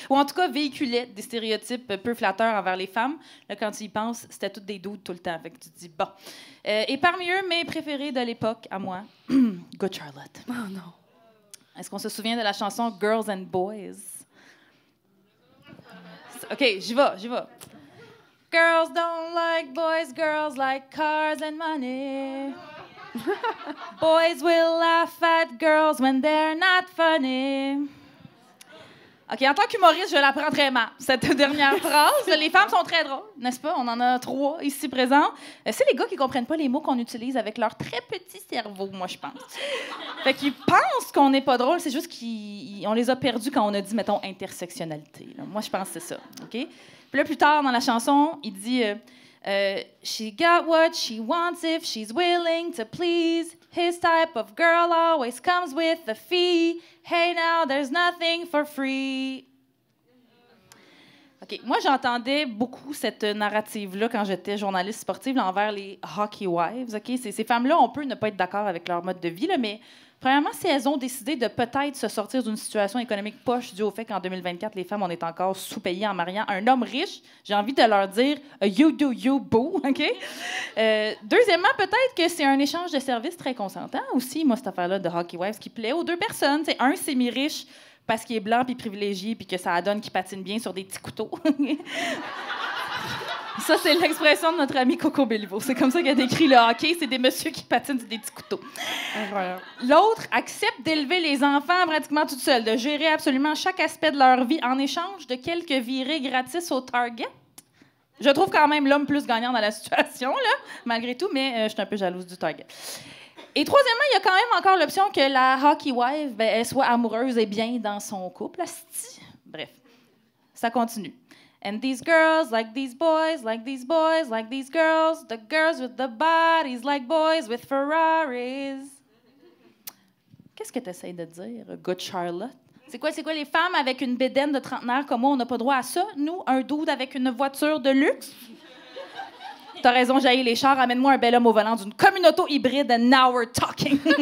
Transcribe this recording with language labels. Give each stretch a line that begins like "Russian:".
French: Ou en tout cas, véhiculaient des stéréotypes peu flatteurs envers les femmes. Là, quand tu y penses, c'était toutes des doutes tout le temps. Fait que tu te dis, bon. Et parmi eux, mes préférés de l'époque, à moi, Good Charlotte. Oh non. Est-ce qu'on se souvient de la chanson Girls and Boys? OK, j'y vais.
English: Girls don't like boys, girls like cars and money. Boys will laugh at girls when they're not funny.
French: OK, en tant qu'humoriste, je la prends très mal, cette dernière phrase. Les femmes sont très drôles, n'est-ce pas? On en a 3 ici présents. C'est les gars qui comprennent pas les mots qu'on utilise avec leur très petit cerveau, moi, je pense. Fait qu'ils pensent qu'on n'est pas drôle, c'est juste qu'on les a perdus quand on a dit, mettons, intersectionnalité. Là. Moi, je pense que c'est ça, OK? Puis là, plus tard, dans la chanson, il dit...
English: she got what she wants if she's willing to please. His type of girl always comes with a fee. Hey, now there's nothing for free.
French: OK. Moi, j'entendais beaucoup cette narrative-là quand j'étais journaliste sportive là, envers les hockey wives. OK? Ces femmes-là, on peut ne pas être d'accord avec leur mode de vie, là, mais premièrement, si elles ont décidé de peut-être se sortir d'une situation économique poche due au fait qu'en 2024, les femmes, on est encore sous-payées en mariant un homme riche, j'ai envie de leur dire «
English: you do you, boo
French: ». OK? Deuxièmement, peut-être que c'est un échange de services très consentant aussi, moi, cette affaire-là de hockey wives qui plaît aux 2 personnes. T'sais, un, c'est mi-riche parce qu'il est blanc puis privilégié puis que ça donne qu'il patine bien sur des petits couteaux. Ça, c'est l'expression de notre ami Coco Bellivo. C'est comme ça qu'il a décrit le hockey. C'est des messieurs qui patinent sur des petits couteaux. Incroyable. L'autre accepte d'élever les enfants pratiquement toute seule, de gérer absolument chaque aspect de leur vie en échange de quelques virées gratis au Target. Je trouve quand même l'homme plus gagnant dans la situation, là, malgré tout, mais je suis un peu jalouse du Target. Et troisièmement, il y a quand même encore l'option que la hockey wife, elle soit amoureuse et bien dans son couple. Asti. Bref, ça continue.
English: And these girls like these boys, like these boys, like these girls. The girls with the bodies like boys with Ferraris.
French: Qu'est-ce que tu essaies de dire, good Charlotte? C'est quoi les femmes avec une bédaine de trentenaire comme moi, on n'a pas droit à ça? Nous, un dude avec une voiture de luxe? T'as raison, j'haïs les chars. Amène-moi un bel homme au volant d'une communauté hybride
English: and now we're talking.